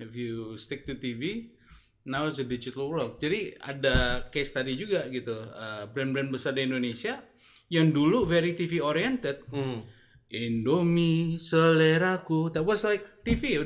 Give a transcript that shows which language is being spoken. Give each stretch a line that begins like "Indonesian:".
English: If you stick to TV, now it's a digital world.
Indonesian: Jadi ada case tadi juga gitu. Brand-brand besar di Indonesia yang dulu
English: very TV oriented. Indomie, Seleraku, that was like TV.